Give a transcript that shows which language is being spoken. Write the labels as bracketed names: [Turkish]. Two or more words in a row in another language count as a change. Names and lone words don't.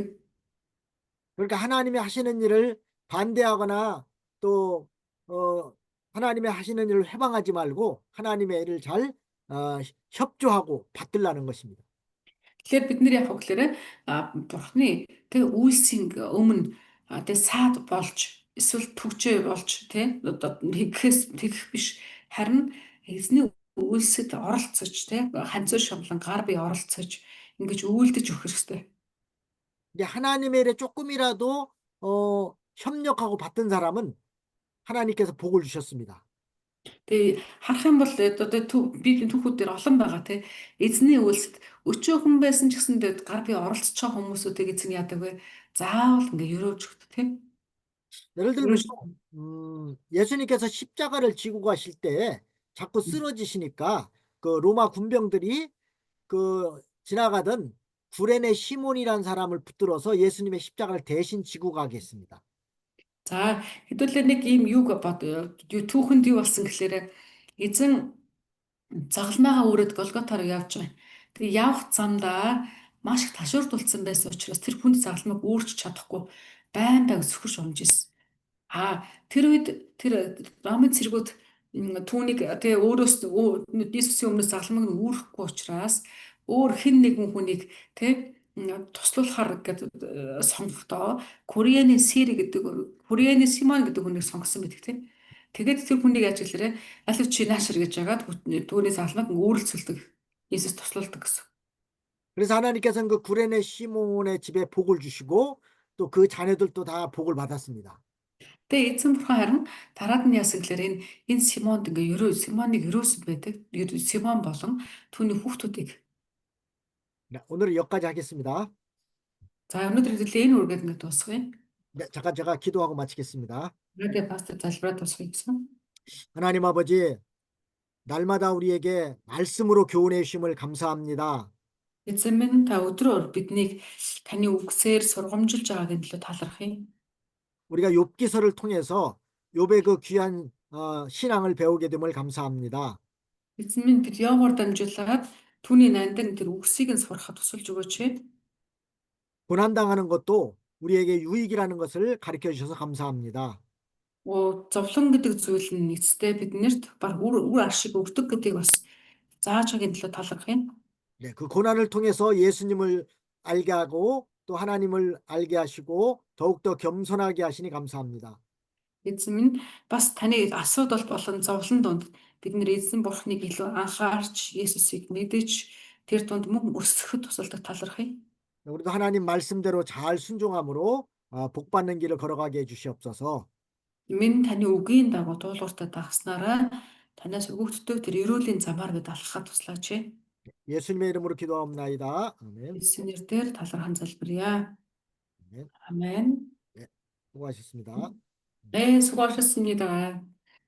[Korean] 그러니까 하나님이 하시는 일을 반대하거나 또 하나님이 하시는 일을 회방하지 말고 하나님의 일을 잘 협조하고 받들라는 것입니다. [Mongolian] Тэгэхээр бид нэр яг гэхээр бурхны тэг үйлсийн өмнө тэг саад болж эсвэл түгжээ болж тэг одоо тэгэх биш харин эзний үйлсэд оролцож тэг ханцуу шамлан гар бие оролцож ингэж үйлдэж өгөх хэрэгтэй. [Korean] 이제 하나님의 일에 조금이라도 협력하고 받든 사람은 하나님께서 복을 주셨습니다. [Mongolian] Тэгээ харах юм бол одоо Библийн түүхүүд дээр олон байгаа тий. Эзний үйлсэд өчөөхөн байсан ч гэсэндээ гар бие оролцож байгаа хүмүүсүүдийг эзэн яадаг вэ? Заавал ингээ өрөөж өгдөг тий. [Korean] 예를 들면 예수님께서 십자가를 지고 가실 때 자꾸 쓰러지시니까 그 로마 군병들이 그 지나가던 구레네 시몬이라는 사람을 붙들어서 예수님의 십자가를 대신 지고 가게 했습니다. [Mongolian] За хэдүүлээ нэг ийм юуг түүхэнд юу болсон гэхээр эзэн загалмайгаа өрөөд Голготаар явж байгаа. Тэгээ явах замдаа маш их ташуурдулсан байсан учраас тэр хүнд загалмайг өөрч чадахгүй байн сөхөрч унж ирсэн. Тэр үед тэр Ромын цэргүүд түүнийг тэгээ өөрөөс Иесусийн өмнөөс загалмайг нь үүрэхгүй учраас өөр хэн нэгэн хүнийг тэг туслуулахар гэдэг сонгохдоо Кореаны Симон гэдэг хүнийг сонгосон байдаг тийм. Тэгээд тэр хүнийг яаж гэлээрээ аль чи наашир гэж яагаад түүний загалмайг өөрлөцөлдөг Иесус туслуулдаг гэсэн. [Korean] 그래서 하나님께서는 그 구레네 시몬의 집에 복을 주시고 또 그 자녀들도 다 복을 받았습니다. [Mongolian] Тэгээ эзэн бурхан харин дараад нь яасан гэхээр энэ Симонд ингээ Симоныг өрөөсөд байдаг. Симон болон түүний хүүхдүүдийг. [Korean] 네, 오늘은 여기까지 하겠습니다. [Mongolian] За өнөөдөр хэлээ энэ үргээд ингээ дуусгая. [Korean] 네, 잠깐 제가 기도하고 마치겠습니다. [Mongolian] Тэгээд пастор залбираа дуусгая гэсэн. [Korean] 하나님 아버지, 날마다 우리에게 말씀으로 교훈해 주심을 감사합니다. [Mongolian] Эзэн минь та өдрөөр биднийг таны үгсээр сургамжилж байгаагийн төлөө талархъя. [Korean] 우리가 욥기서를 통해서 욥의 그 귀한 신앙을 배우게 됨을 감사합니다. [Mongolian] Эзэн минь бид Йовоор дамжуулаад түүний нандан тэр үгсийг нь сурахад тусалж өгөөч. [Korean] 고난당하는 것도 우리에게 유익이라는 것을 가르쳐 주셔서 감사합니다. [Mongolian] Зовлон гэдэг зүйл нь эцэстээ биднэрт баг үр ашиг өгдөг гэдгийг бас зааж байгаагийн төлөө талархъя. [Korean] 네, 그 고난을 통해서 예수님을 알게 하고 또 하나님을 알게 하시고 더욱더 겸손하게 하시니 감사합니다. [Mongolian] Эзэн минь бас таны асуудал болон зовлон донд бид нэр эзэн бурхныг илүү анхаарч Есүсийг мэдэж тэр донд мөн өсөхөд тусалдаг талархъя. [Korean] 우리도 하나님 말씀대로 잘 순종함으로 복 받는 길을 걸어가게 해 주시옵소서. [Mongolian] Минь таны үгийн дагуу дуулууртаа дагснараа танаас өгөгддөг тэр эрүүлийн замаар бид алхахад туслаач. [Korean] 예수님의 이름으로 기도하옵나이다. 아멘. [Mongolian] Есүсийн нэрээр талархан залбирая. [Korean] 아멘. 아멘. 네, 수고하셨습니다. 네, 수고하셨습니다.